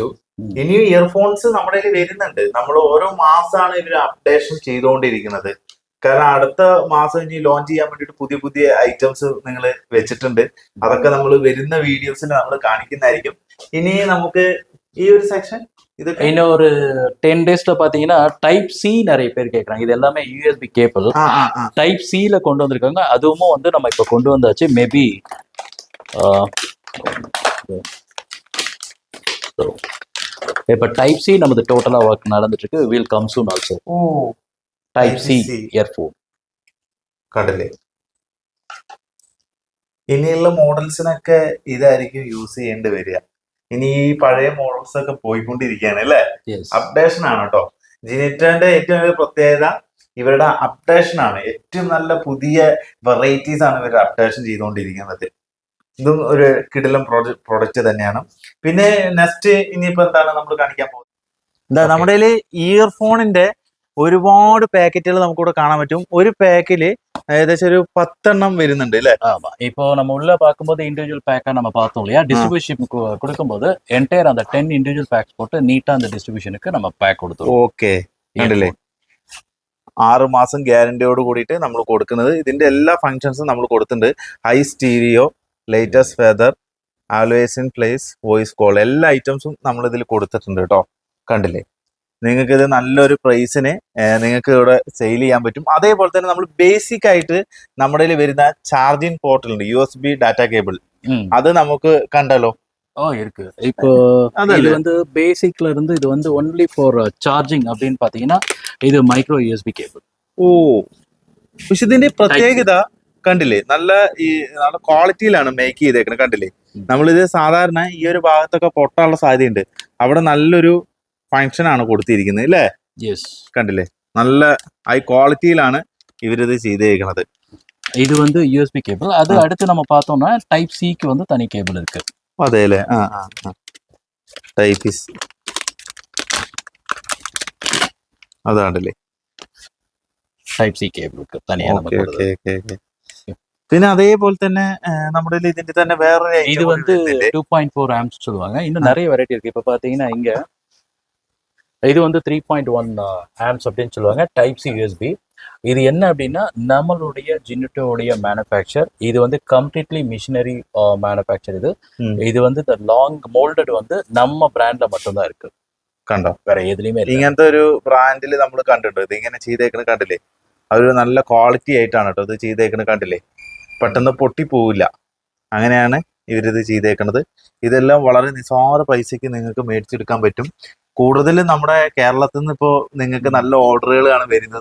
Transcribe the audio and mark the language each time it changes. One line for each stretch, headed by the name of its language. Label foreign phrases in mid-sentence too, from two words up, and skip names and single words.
Malayalam: ഇനി ഇയർഫോൺസ് നമ്മുടെ വരുന്നുണ്ട്. നമ്മൾ ഓരോ മാസമാണ് ഇവർ അപ്ഡേഷൻ ചെയ്തുകൊണ്ടിരിക്കുന്നത്. കാരണം അടുത്ത മാസം ഇനി ലോഞ്ച് ചെയ്യാൻ വേണ്ടിയിട്ട് പുതിയ പുതിയ ഐറ്റംസ് നിങ്ങൾ വെച്ചിട്ടുണ്ട്. അതൊക്കെ നമ്മൾ വരുന്ന വീഡിയോസിൽ നമ്മൾ കാണിക്കുന്നതായിരിക്കും. ഇനി നമുക്ക് ഈ ഒരു സെക്ഷൻ
Tamil: இன்னும் ஒரு 10 daysல பாத்தீங்கன்னா
English: type C
Tamil: நிறைய பேர் கேட்கறாங்க. இது எல்லாமே
English: USB cable type C
Tamil: கொண்டு வந்திருக்காங்க. அதுவும் வந்து நம்ம இப்ப கொண்டு வந்தாச்சு. மேபி இப்ப
English: type C
Tamil: நமது டோட்டலா ஒர்க் நடந்துட்டு இருக்கு.
English: will come soon also. type C earphone.
Malayalam: കണ്ടില്ലേ, ഇനിയുള്ള മോഡൽസിനൊക്കെ ഇതായിരിക്കും യൂസ് ചെയ്യേണ്ടി വരിക. ഇനി ഈ പഴയ മോഡൽസ് ഒക്കെ പോയിക്കൊണ്ടിരിക്കുകയാണ് അല്ലേ? അപ്ഡേഷൻ ആണ് കേട്ടോ. ജിനിറ്റോന്റെ ഏറ്റവും വലിയ പ്രത്യേകത ഇവരുടെ അപ്ഡേഷൻ ആണ്. ഏറ്റവും നല്ല പുതിയ വെറൈറ്റീസ് ആണ് ഇവർ അപ്ഡേഷൻ ചെയ്തുകൊണ്ടിരിക്കുന്നത്. ഇതും ഒരു കിടിലം പ്രോഡക്റ്റ് തന്നെയാണ്. പിന്നെ നെക്സ്റ്റ് ഇനിയിപ്പോ എന്താണ് നമ്മൾ കാണിക്കാൻ പോകുന്നത്? എന്താ നമ്മുടെ ഇയർഫോണിന്റെ ഒരുപാട് പാക്കറ്റുകൾ നമുക്കിവിടെ കാണാൻ പറ്റും. ഒരു പാക്കില് ഏകദേശം ഒരു 10 എണ്ണം വരുന്നുണ്ട് അല്ലേ?
Tamil: இப்போ நம்ம உள்ள பார்க்கும்போது
English: individual pack
Tamil: நம்ம பார்த்தோம் இல்லையா, டிஸ்ட்ரிபியூஷன் கொடுக்கும்போது என்டையர் அந்த 10
English: individual packs
Tamil: போட்டு நீட்டா அந்த டிஸ்ட்ரிபியூஷனுக்கு நம்ம பேக் കൊടുത്തു.
Malayalam: ഓക്കെ, കണ്ടില്ലേ, 6 മാസം ഗ്യാരണ്ടിയോട് കൂടിയിട്ട് നമ്മൾ കൊടുക്കുന്നത്. ഇതിന്റെ എല്ലാ ഫങ്ഷൻസും നമ്മൾ കൊടുത്തിട്ടുണ്ട്.
English: high stereo, latest feather, always in place, voice call,
Malayalam: എല്ലാ ഐറ്റംസും നമ്മൾ ഇതിൽ കൊടുത്തിട്ടുണ്ട് കേട്ടോ. കണ്ടില്ലേ, നിങ്ങൾക്ക് ഇത് നല്ലൊരു പ്രൈസിന് നിങ്ങൾക്ക് ഇവിടെ സെയിൽ ചെയ്യാൻ പറ്റും. അതേപോലെ തന്നെ നമ്മൾ ബേസിക് ആയിട്ട് നമ്മുടെ വരുന്ന ചാർജിങ് പോർട്ടലുണ്ട്,
English: USB data cable.
Malayalam: അത് നമുക്ക് കണ്ടല്ലോ.
Tamil: இருக்கு. இப்போ இது வந்து பேசிக்ல இருந்து இது வந்து
English: only for charging
Tamil: அப்படின்னு பாத்தீங்கன்னா இது
English: micro USB cable.
Malayalam: ഓ, പക്ഷെ ഇതിന്റെ പ്രത്യേകത കണ്ടില്ലേ, നല്ല നല്ല ക്വാളിറ്റിയിലാണ് മേക്ക് ചെയ്തേക്കുന്നത്. കണ്ടില്ലേ, നമ്മളിത് സാധാരണ ഈ ഒരു ഭാഗത്തൊക്കെ പൊട്ടാനുള്ള സാധ്യതയുണ്ട്. അവിടെ നല്ലൊരു ഫങ്ഷൻ ആണ് കൊടുത്തിരിക്കുന്നത് അല്ലേ? യെസ്, കണ്ടില്ലേ, നല്ല ഹൈ ക്വാളിറ്റിയിലാണ് ഇവരിത് ചെയ്തേക്കുന്നത്.
Tamil: இது வந்து
English: USB cable.
Tamil: அது அடுத்து நம்ம பார்த்தோம்னா டைப் சிக்கு வந்து தனி கேபிள் இருக்கு.
Malayalam: അതെല്ലേ ടൈപ്പ് അതാണല്ലേ
English: type C cable
Malayalam: ഇருக்கு തനിയാ നമുക്ക് കൊടുക്കുന്നത്. പിന്നെ അതേപോലെ തന്നെ നമ്മുടെ ഇതിന്റെ തന്നെ വേറെ
Tamil: இது வந்து 2.4 ஆம்ப்ஸ் சொல்லுவாங்க. இன்னும் நிறைய வெரைட்டி இருக்கு. இப்ப பாத்தீங்கன்னா இங்க இது வந்து 3.1 ஆம்ப்ஸ் அப்படின்னு சொல்லுவாங்க.
English: type C USB.
Tamil: இது என்ன அப்படின்னா நம்மளுடைய ஜினிட்டோடைய மேனுஃபேக்சர். இது வந்து
English: completely machinery manufacture.
Tamil: இது வந்து
English: long moulded
Tamil: வந்து நம்ம பிராண்ட்ல மட்டும்தான் இருக்கு.
Malayalam: കണ്ടോ വേറെ ഏതിലുമേ ഇല്ല. ഇങ്ങനത്തെ ഒരു ബ്രാൻഡിൽ നമ്മൾ കണ്ടിട്ടുണ്ട്. ഇത് ഇങ്ങനെ ചെയ്തേക്കണ കണ്ടില്ലേ, അതൊരു നല്ല ക്വാളിറ്റി ആയിട്ടാണ് കേട്ടോ ഇത് ചെയ്തേക്കണ കണ്ടില്ലേ, പെട്ടെന്ന് പൊട്ടിപ്പോവില്ല. അങ്ങനെയാണ് ഇവരിത് ചെയ്തേക്കണത്. ഇതെല്ലാം വളരെ നിസ്സാര പൈസക്ക് നിങ്ങൾക്ക് മേടിച്ചെടുക്കാൻ പറ്റും. കൂടുതലും നമ്മുടെ കേരളത്തിൽ നിന്ന് ഇപ്പോൾ നിങ്ങൾക്ക് നല്ല ഓർഡറുകളാണ് വരുന്നത്.